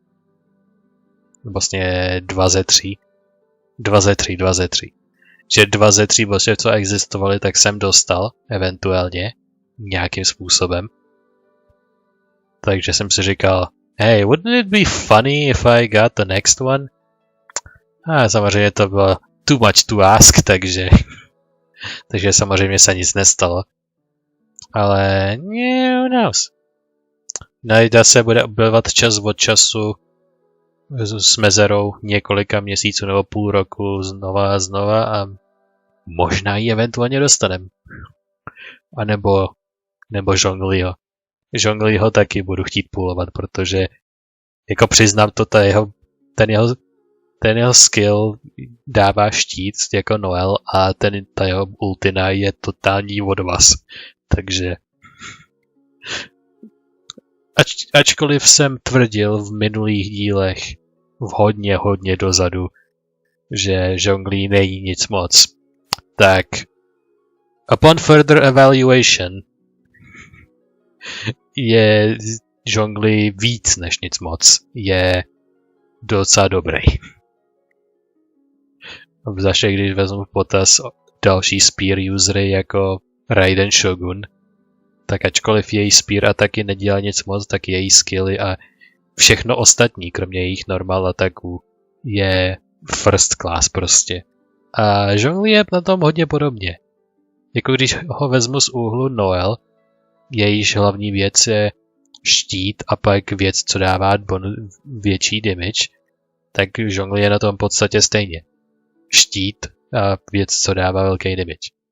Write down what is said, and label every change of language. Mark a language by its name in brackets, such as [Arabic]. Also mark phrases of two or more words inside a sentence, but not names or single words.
[Czech] Vlastně 2 ze 3. Že 2 ze 3 božstev, co existovaly, tak jsem dostal, eventuálně, nějakým způsobem. Takže jsem si říkal, [English] hey, wouldn't it be funny if I got the next one? [Czech] A samozřejmě to bylo [English] too much to ask, [Czech] takže samozřejmě se nic nestalo. Ale [English] who knows. [Czech] Nahida se bude objevovat čas od času s mezerou několika měsíců nebo půl roku znova a znova a možná ji eventuálně dostaneme. A nebo Zhongliho. Zhongliho taky budu chtít půlovat, protože jako přiznám to, ten jeho skill dává štít jako Noel a ta jeho ultina je totální odvaz. Takže ačkoliv jsem tvrdil v minulých dílech hodně dozadu, že Zhongli není nic moc, tak [English] upon further evaluation [Czech] je Zhongli víc než nic moc. Je docela dobrý. Zvláště když vezmu v potaz další spear usery jako Raiden Shogun, tak ačkoliv její spear ataky nedělá nic moc, tak její skilly a všechno ostatní, kromě jejich normal ataků, je [English] first class [Czech] prostě. A Zhongli je na tom hodně podobně. Jako když ho vezmu z úhlu Noel, jejíž hlavní věc je štít a pak věc, co dává větší damage, tak žongl je na tom v podstatě stejně. Štít a věc, co dává velký damage.